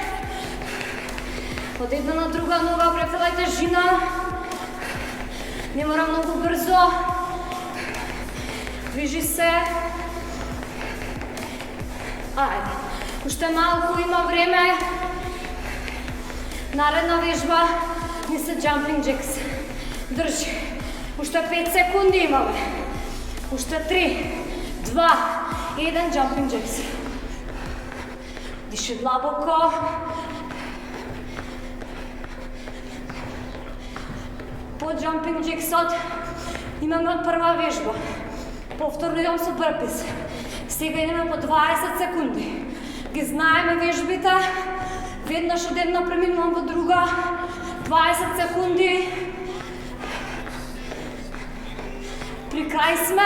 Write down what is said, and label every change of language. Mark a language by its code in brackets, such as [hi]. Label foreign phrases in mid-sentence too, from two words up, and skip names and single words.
[mk] Од една на друга нога префрлај тежина. Не мора многу брзо. Движи се. Ајде. Уште малку има време. Наредна вежба ни се [en] jumping jacks. [mk] Држи. Уште 5 секунди имаме. Уште 3, 2, 1 [en] jumping jacks. [mk] Диши длабоко. По [en] jumping jacksот [mk] имаме прва вежба. Повторно идам со burpees. Сега идеме по 20 секунди. Ги знаеме вежбите. Веднаш од една преминувам во друга. 20 секунди. При крај сме.